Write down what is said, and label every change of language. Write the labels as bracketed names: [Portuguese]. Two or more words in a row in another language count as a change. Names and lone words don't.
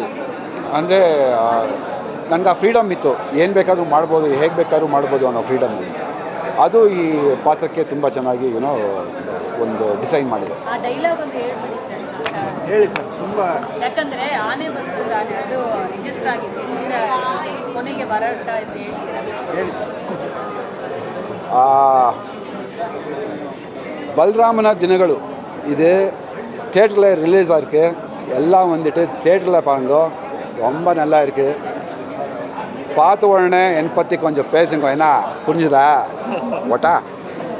[Kannada] ಅಂದರೆ ನನಗೆ ಆ ಫ್ರೀಡಮ್ ಇತ್ತು, ಏನು ಬೇಕಾದರೂ ಮಾಡ್ಬೋದು, ಹೇಗೆ ಬೇಕಾದ್ರೂ ಮಾಡ್ಬೋದು ಅನ್ನೋ ಫ್ರೀಡಮ್. ಅದು ಈ ಪಾತ್ರಕ್ಕೆ ತುಂಬ ಚೆನ್ನಾಗಿ ಒಂದು ಡಿಸೈನ್ ಮಾಡಿದೆ. ಹೇಳಿ ಸರ್. ತುಂಬ ಯಾಕಂದರೆ ಆನೆ ಬಂತು, ಅದು ರಿಜಿಸ್ಟರ್ ಆಗಿದೆ, ಕೊನೆಗೆ ಬರಟ ಇದೆ. ಹೇಳಿ ಸರ್. [Tamil] பல்ராமன தினಗಳು இது தியேட்டரில் ரிலீஸ் ஆகிருக்கு. எல்லாம் வந்துட்டு தியேட்டரில் பாருங்க, ரொம்ப நல்லா இருக்குது. பார்த்த உடனே என்னை பற்றி கொஞ்சம் பேசுங்க, என்ன புரிஞ்சுதா?